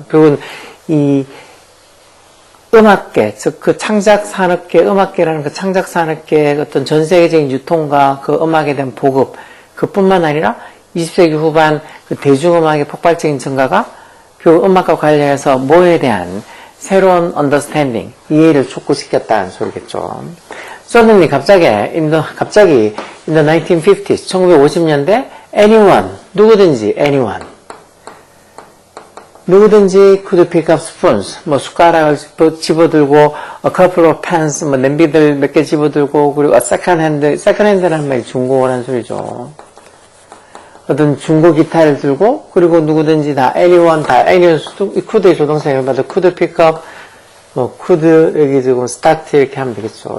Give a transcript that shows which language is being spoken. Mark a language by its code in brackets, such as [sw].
[ko] 그리고 이 음악계, 즉 그 창작산업계, 음악계라는 그 창작산업계의 어떤 전 세계적인 유통과 그 음악에 대한 보급, 그뿐만 아니라 20세기 후반 그 대중음악의 폭발적인 증가가 그 음악과 관련해서 뭐에 대한 새로운 understanding, 이해를 촉구시켰다는 소리겠죠. [en] Suddenly, [ko] 갑자기 [en] in the 1950s, [ko] 1950년대, [en] anyone, [ko] 누구든지 [en] anyone. [ko] 누구든지 [en] could pick up spoons, [ko] 뭐 숟가락을 집어들고 [en] a couple of pans, [ko] 뭐 냄비들 몇 개 집어들고 그리고 second hand라는 말이 중고라는 소리죠. 어떤 중고 기타를 들고 그리고 누구든지 다 anyone could의 조동사를 받아 [en] could pick up [ko] 뭐 could 여기 지금 start 이렇게 하면 되겠죠.